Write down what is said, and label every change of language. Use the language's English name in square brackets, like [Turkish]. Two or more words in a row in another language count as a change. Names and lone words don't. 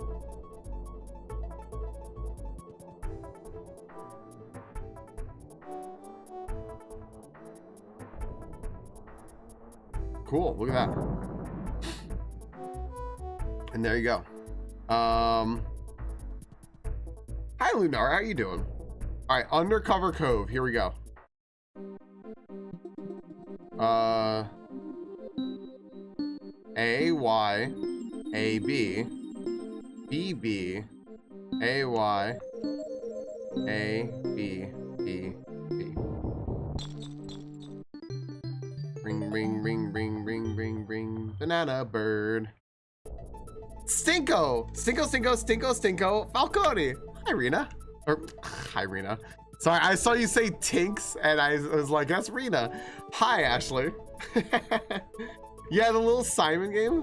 [English] Cool, look at that. And there you go. Hi Lunar, how you doing? All right, Undercover Cove, here we go. A Y A B B B A Y A B B B. Ring ring ring ring ring ring ring. Banana bird. Stinko Falcone. Hi Rena. Or hi Rena. Sorry, I saw you say Tinks and I was like, that's Rena. Hi Ashley. Yeah, the little Simon game.